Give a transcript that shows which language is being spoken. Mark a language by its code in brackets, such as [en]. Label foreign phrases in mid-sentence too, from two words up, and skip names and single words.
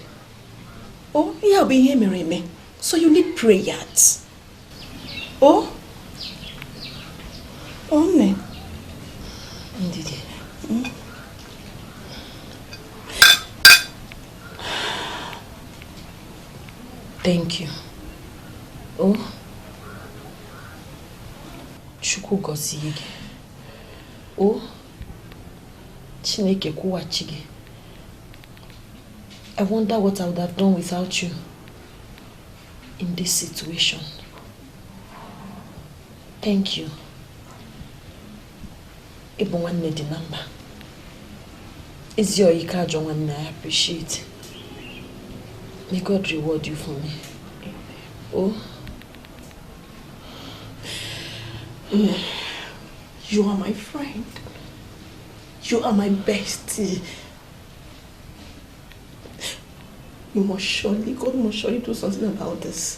[en] Oh, yeah, be here, me. So you need prayers. Oh? Oh, ne. Ndidi. Thank you. [ig] Oh? Chukwu gozie gị. Oh? Chineke kwụghachi gị. [en] I wonder what I would have done without you in this situation. Thank you. [ig] Ibu nwanne dị na mba. Ezi oyike ajọ nwanne, [en] I appreciate. May God reward you for me. Oh? You are my friend. You are my bestie. God must surely do something about this.